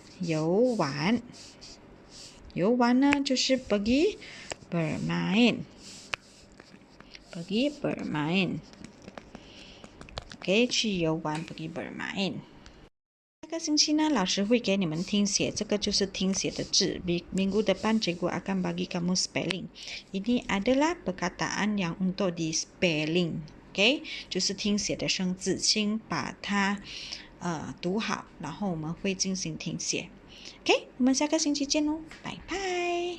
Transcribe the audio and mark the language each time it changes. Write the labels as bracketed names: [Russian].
[Chinese] 游玩，游玩呢就是 [Malay] pergi bermain，pergi bermain。 [Chinese] OK， 去游玩 [Malay] pergi bermain。 [Chinese] 这个星期呢，老师会给你们听写，这个就是听写的字。 [Malay] Minggu depan cikgu akan bagi kamu spelling. Ini adalah perkataan yang untuk di spelling. OK， [Chinese] 就是听写的生字，请把它读好，然后我们会进行听写。OK，我们下个星期见喽，拜拜。